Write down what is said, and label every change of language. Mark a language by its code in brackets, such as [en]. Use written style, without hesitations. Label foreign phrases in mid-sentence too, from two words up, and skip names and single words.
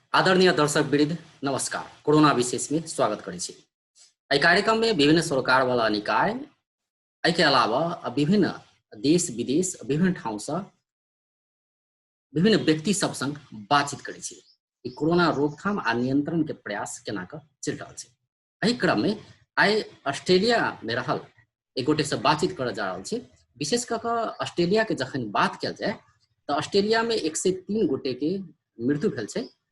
[mai] आदरणीय दर्शक वृंद नमस्कार। कोरोना विशेष में स्वागत करै छी। एहि कार्यक्रम में विभिन्न सरकार वाला निकाय के अलावा विभिन्न देश विदेश विभिन्न ठाउँ से विभिन्न व्यक्ति सब संग बातचीत करै छी। ई कोरोना रोकथाम आ नियंत्रण के प्रयास केना कऽ चलि रहल छै। एहि क्रम में आइ ऑस्ट्रेलिया में रहल एक गोटे से बातचीत करऽ जा रहल छी। विशेष कऽ ऑस्ट्रेलिया के जखन बात कयल जाय तऽ ऑस्ट्रेलिया में 103 गोटे के मृत्यु भेल छै।